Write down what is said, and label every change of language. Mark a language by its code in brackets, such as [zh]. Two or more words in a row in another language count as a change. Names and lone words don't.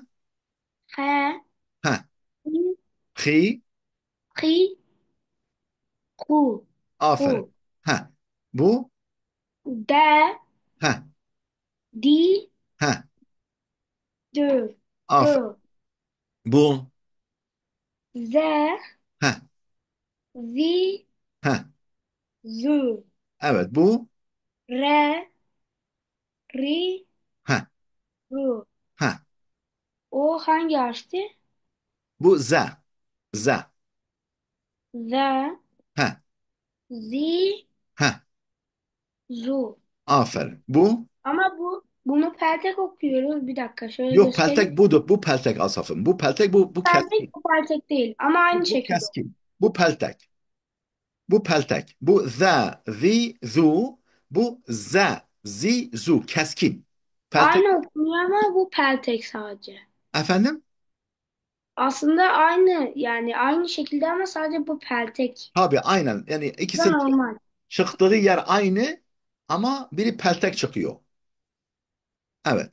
[tr] He, Ha. I, Hi. Hi, Hu, Aferin. Hu. Ha. Bu. De, Ha. Di, Ha. Du. Aferin. Hı. Bu. Z. Heh, Zi. heh. Zu. Evet bu. Re. Ri. Heh, Ru. heh. O hangi harfti? Bu Z. Z. Z. Heh, Zi. heh. Zu. Aferin. Bu. Ama bunu peltek okuyoruz. Bir dakika şöyle Yok, göstereyim. peltek budur. Bu peltek Asaf'ım. Bu peltek, bu Peltek keskin. bu peltek değil. Ama aynı Bu şekilde. keskin. Bu peltek. Bu peltek. Bu za, zi, zu. Bu za, zi, zu. Keskin. Peltek. Aynı okunuyor ama bu peltek sadece. Efendim? Aslında aynı yani aynı şekilde ama sadece bu peltek. Tabii aynen. Yani Bu da ikisi normal. çıktığı yer aynı ama biri peltek çıkıyor. Evet.